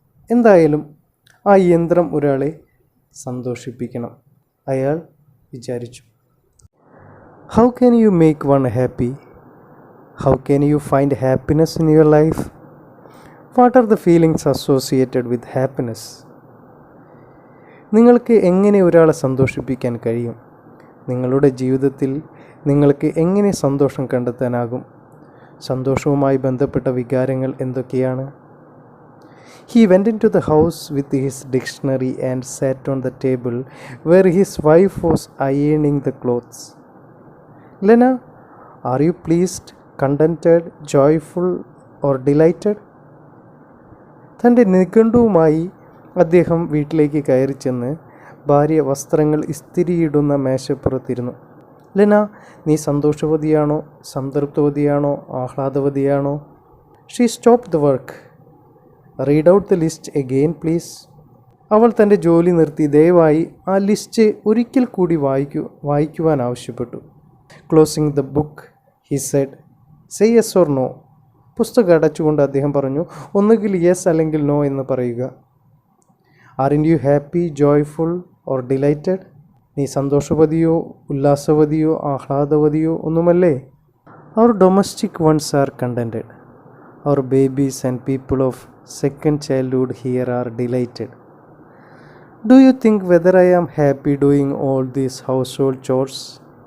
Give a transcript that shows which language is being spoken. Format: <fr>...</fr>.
<ml>എന്തായാലും ആ യന്ത്രം ഒരാളെ സന്തോഷിപ്പിക്കണം, അയാൾ വിചാരിച്ചു.</ml> <en>How can you make one happy? How can you find happiness in your life? What are the feelings associated with happiness?</en> <ml>നിങ്ങൾക്ക് എങ്ങനെ ഒരാളെ സന്തോഷിപ്പിക്കാൻ കഴിയും? നിങ്ങളുടെ ജീവിതത്തിൽ നിങ്ങൾക്ക് എങ്ങനെ സന്തോഷം കണ്ടെത്താനാകും? സന്തോഷവുമായി ബന്ധപ്പെട്ട വികാരങ്ങൾ എന്തൊക്കെയാണ്?</ml> <en>He went into the house with his dictionary and sat on the table where his wife was ironing the clothes. Lena, are you pleased, contented, joyful or delighted?</en> <ml>തൻ്റെ നിഘണ്ടുവുമായി അദ്ദേഹം വീട്ടിലേക്ക് കയറി ചെന്ന് ഭാര്യ വസ്ത്രങ്ങൾ ഇസ്തിരിയിടുന്ന മേശപ്പുറത്തിരുന്നു. ലെന, നീ സന്തോഷവതിയാണോ, സംതൃപ്തവതിയാണോ, ആഹ്ലാദവതിയാണോ?</ml> <en>She stopped the work. Read out the list again, please.</en> <ml>അവൾ തൻ്റെ ജോലി നിർത്തി ദയവായി ആ ലിസ്റ്റ് ഒരിക്കൽ കൂടി വായിക്കുവാൻ ആവശ്യപ്പെട്ടു.</ml> <en>Closing the book, he said, say yes or no.</en> <ml>പുസ്തകം അടച്ചുകൊണ്ട് അദ്ദേഹം പറഞ്ഞു, ഒന്നുകിൽ യെസ് അല്ലെങ്കിൽ നോ എന്ന് പറയുക.</ml> <en>Aren't you happy, joyful or delighted?</en> <ml>നീ സന്തോഷവതിയോ ഉല്ലാസവതിയോ ആഹ്ലാദവതിയോ ഒന്നുമല്ലേ?</ml> <en>Our domestic ones are contented. Our babies and people of second childhood here are delighted. Do you think whether I am happy doing all these household chores?</en>